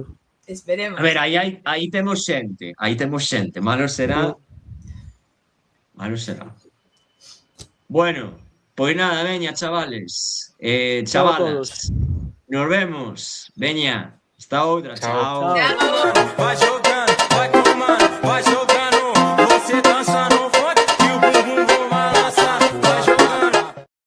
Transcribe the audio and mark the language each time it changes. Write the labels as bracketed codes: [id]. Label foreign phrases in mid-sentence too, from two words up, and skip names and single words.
[gl] Esperemos. A ver, aí temos xente. Malo será. [es] Bueno, pues nada, veña, chavales. Chao a Chavalas. Nos vemos. Veña. Hasta outra. Chao. Chao. Chao. [pt] Vai jogando, vai tomando, vai jogando. Você dança no funk e o bumbum vou balançar. Vai jogando.